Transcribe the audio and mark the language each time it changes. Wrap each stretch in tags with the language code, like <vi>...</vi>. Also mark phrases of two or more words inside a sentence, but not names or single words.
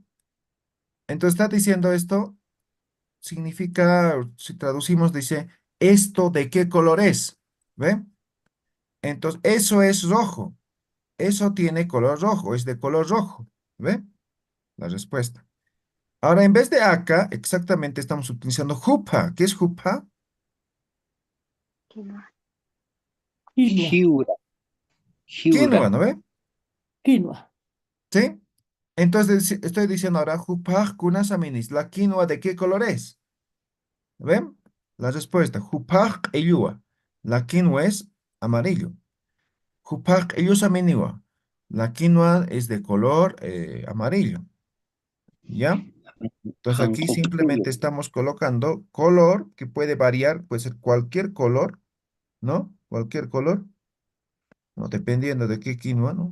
<es>Entonces está diciendo esto, significa, si traducimos, dice, ¿esto de qué color es? ¿Ve? Entonces, eso es rojo. Eso tiene color rojo, es de color rojo. ¿Ve? La respuesta. Ahora, en vez de acá, exactamente estamos utilizando jupa. ¿Qué es jupa? Quinoa. Quinoa.</es> <ay>Hiura.</ay> <es>Quinoa,</es> <ay>Hiura.</ay> <es>¿no ve? Quinoa. ¿Sí? Entonces estoy diciendo ahora,</es> <ay>jupa kunasaminis.</ay> <es>¿La quinoa de qué color es? ¿Ven? La respuesta,</es> <ay>jupa eyua.</ay> <es>La quinoa es amarillo.</es> <ay>Jupa eyusaminiwa.</ay> <es>La quinoa es de color amarillo. ¿Ya? Entonces aquí</es> <ay>Hankopiuyo.</ay> <es>simplemente estamos colocando color que puede variar, puede ser cualquier color, ¿no? Cualquier color, ¿no? Dependiendo de qué quinoa, ¿no?</es>